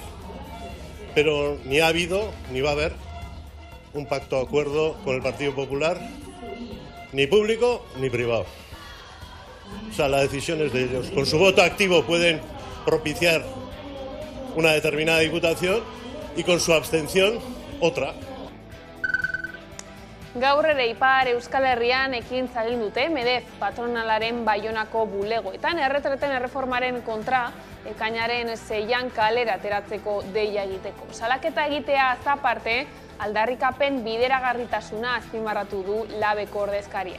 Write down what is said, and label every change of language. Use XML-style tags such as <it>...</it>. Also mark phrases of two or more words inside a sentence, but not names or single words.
<es>Pero ni ha habido, ni va a haber un pacto de acuerdo con el Partido Popular, ni público ni privado. O sea, la decisión es de ellos. Con su voto activo pueden propiciar una determinada diputación y con su abstención otra.</es> <eu>Gaur ere Ipar Euskal Herrian ekintza egin dute Medef patronalaren Baionako bulegoetan erretreten erreformaren kontra ekainaren 6an kalera ateratzeko deia egiteko. Salaketa egitea aparte, aldarrikapen bideragarritasuna azpimarratu du labeko ordezkaria.</eu>